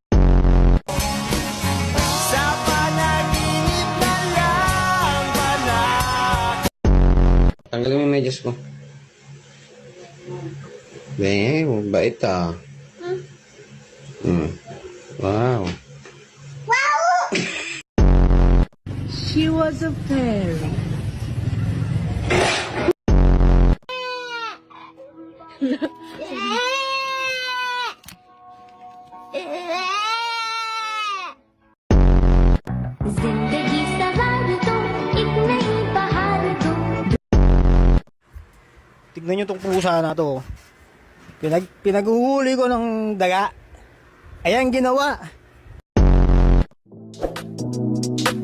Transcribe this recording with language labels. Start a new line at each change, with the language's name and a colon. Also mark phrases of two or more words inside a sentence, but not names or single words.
Filipino: Tanggalin mo yung medyas ko. Bait ah. Wow.
English: She was a fairy.
Hindi: जिंदगी सवार दो एक नई बहार दो.
Filipino: Tignan nyo tong pusa na to. Pinaghuhuli ko ng daga. Ayan ginawa.